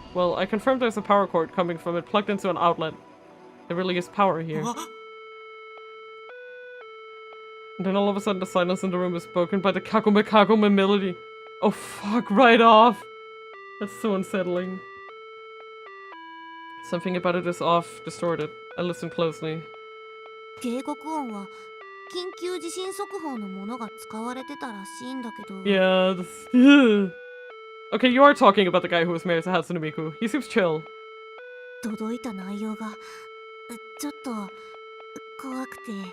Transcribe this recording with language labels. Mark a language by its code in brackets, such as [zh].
[en] Well, I confirmed there's a power cord coming from it plugged into an outlet. There really is power here. And then all of a sudden the silence in the room is broken by the Kagome Kagome melody. Oh fuck, right off! That's so unsettling. Something about it is off, distorted. I listen closely. [ja] 警告音は緊急地震速報のものが使われてたらしいんだけど。 [en] Yeah, this... Okay, you are talking about the guy who was married to Hatsune Miku. He seems chill. [ja] 届いた内容がちょっと怖くて。